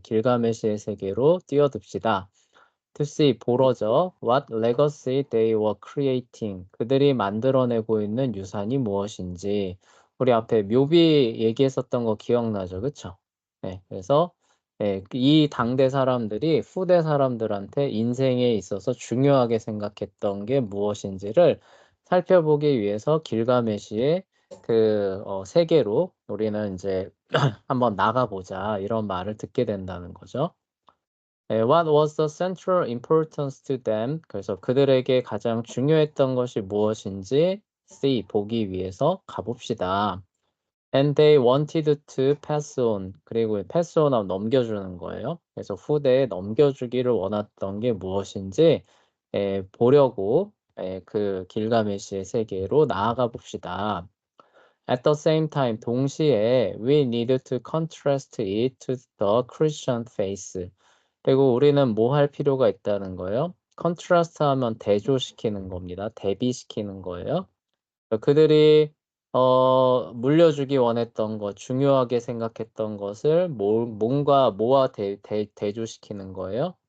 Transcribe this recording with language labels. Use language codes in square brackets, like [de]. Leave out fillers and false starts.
[ko] 길가메시의 세계로 뛰어듭시다. [en] To see, [ko] 보러죠. [en] What legacy they were creating. [ko] 그들이 만들어내고 있는 유산이 무엇인지. 우리 앞에 묘비 얘기했었던 거 기억나죠? 그쵸? 네, 그래서 이 당대 사람들이 후대 사람들한테 인생에 있어서 중요하게 생각했던 게 무엇인지를 살펴보기 위해서 길가메시의 그 세계로 우리는 이제 한번 나가보자 이런 말을 듣게 된다는 거죠. [en] What was the central importance to them? [ko] 그래서 그들에게 가장 중요했던 것이 무엇인지 see, 보기 위해서 가봅시다. [en] And they wanted to pass on. [ko] 그리고 pass on 하면 넘겨주는 거예요. 그래서 후대에 넘겨주기를 원했던 게 무엇인지 보려고 그 길가메시의 세계로 나아가 봅시다. [en] At the same time, [ko] 동시에 [en] we need to contrast it to the Christian faith. [ko] 그리고 우리는 뭐 할 필요가 있다는 거예요? 컨트라스트 하면 대조시키는 겁니다. 대비시키는 거예요. 그들이 물려주기 원했던 것, 중요하게 생각했던 것을 뭔가 뭐와 대조시키는 거예요?